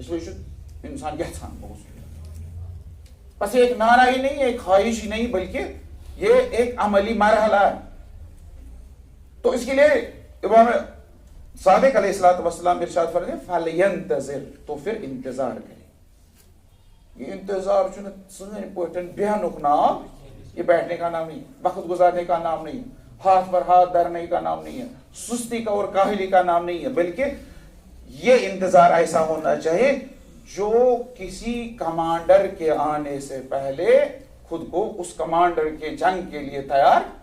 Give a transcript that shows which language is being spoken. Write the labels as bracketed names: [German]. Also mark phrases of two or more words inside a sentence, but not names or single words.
[Urdu] اس لیے انسان یھان بہت بس ایک نعرہ ہی نہیں، ایک خواہش ہی نہیں، بلکہ یہ ایک عملی مرحلہ ہے. تو اس کے لیے امام صادق [Arabic] علیہ الصلوۃ والسلام [Urdu] ارشاد فرماتے فَلْيَنْتَظِرْ، تو پھر انتظار کرے. [Kashmiri] یہ انتظار چھُنہٕ سٲنۍ پٲٹھۍ بیہنُک نام، [Urdu] یہ بیٹھنے کا نام نہیں، وقت گزارنے کا نام نہیں، ہاتھ پر ہاتھ دھرنے کا نام نہیں ہے، سستی کا اور کاہلی کا نام نہیں ہے، بلکہ یہ انتظار ایسا ہونا چاہیے جو کسی کمانڈر کے آنے سے پہلے خود کو اس کمانڈر کے جنگ کے لیے تیار.